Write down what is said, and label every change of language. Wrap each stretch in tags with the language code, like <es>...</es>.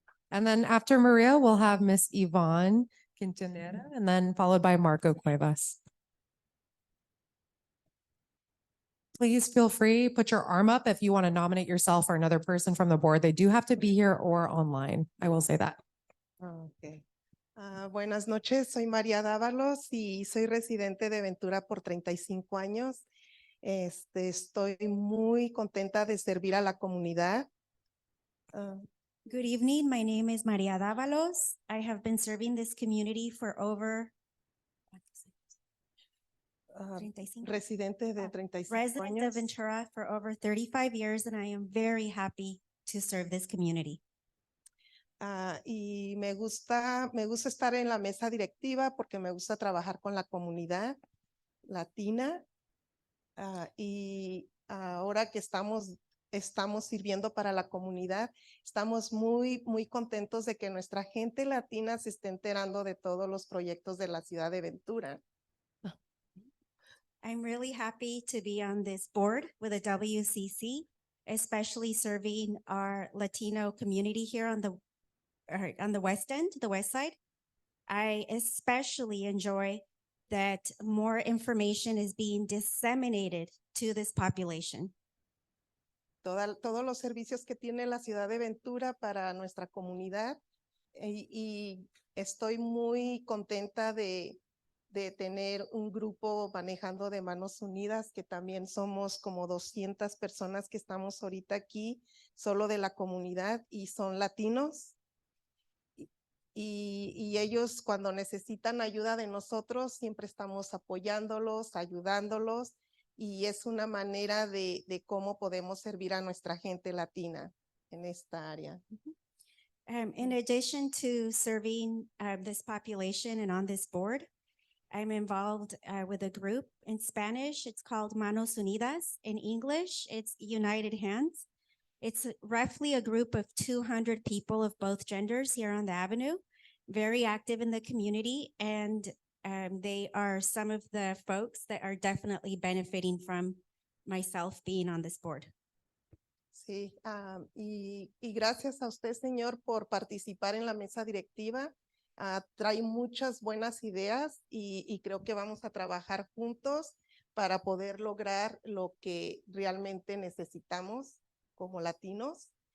<en>And then after Maria, we'll have Miss Yvonne Quintanilla and then followed by Marco Cuevas. Please feel free, put your arm up if you want to nominate yourself or another person from the board. They do have to be here or online. I will say that. Okay.</en> <es>Buenas noches, soy María Dávalos y soy residente de Ventura por 35 años. Estoy muy contenta de servir a la comunidad.</es> <en>Good evening. My name is Maria Dávalos. I have been serving this community for over 35.</en> <es>Residente de 35</es> <en>Resident of Ventura for over 35 years, and I am very happy to serve this community.</en> <es>Y me gusta estar en la mesa directiva porque me gusta trabajar con la comunidad latina. Y ahora que estamos sirviendo para la comunidad, estamos muy contentos de que nuestra gente latina se esté enterando de todos los proyectos de la ciudad de Ventura.</es> <en>I'm really happy to be on this board with the WCC, especially serving our Latino community here on the West End, the West Side. I especially enjoy that more information is being disseminated to this population.</en> <es>Todos los servicios que tiene la ciudad de Ventura para nuestra comunidad y estoy muy contenta de tener un grupo manejando de Manos Unidas, que también somos como 200 personas que estamos ahorita aquí, solo de la comunidad y son latinos. Y ellos cuando necesitan ayuda de nosotros, siempre estamos apoyándolos, ayudándolos, y es una manera de cómo podemos servir a nuestra gente latina en esta área.</es> <en>In addition to serving this population and on this board, I'm involved with a group in Spanish. It's called Manos Unidas. In English, it's United Hands. It's roughly a group of 200 people of both genders here on the avenue, very active in the community, and they are some of the folks that are definitely benefiting from myself being on this board.</en> <es>Sí, y gracias a usted, señor, por participar en la mesa directiva. Trae muchas buenas ideas y creo que vamos a trabajar juntos para poder lograr lo que realmente necesitamos como latinos.</es>